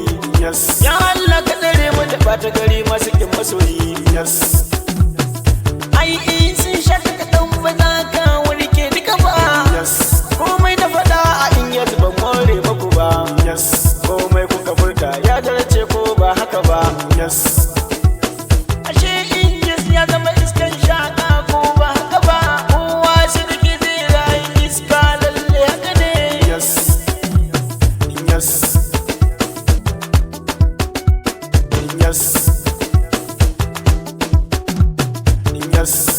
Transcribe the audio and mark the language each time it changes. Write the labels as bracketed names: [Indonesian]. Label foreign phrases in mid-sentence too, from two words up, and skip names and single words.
[Hausa] Yes, ya Allah ka tsare mu da ɓata gari masu kin masoyi. Yes, ai in sun shaka kaɗan ba za ka warke duka ba. Yes, komai na faɗa a in yanzu ban more maku ba. Yes, komai kuka furta ya dace ko ba haka ba. Yes, ashe in yes ya zama iskan shaka ko ba haka ba. Kowa shi da ke zai rayu iska lalle haka ne. [English] Yes, yes, yes, yes.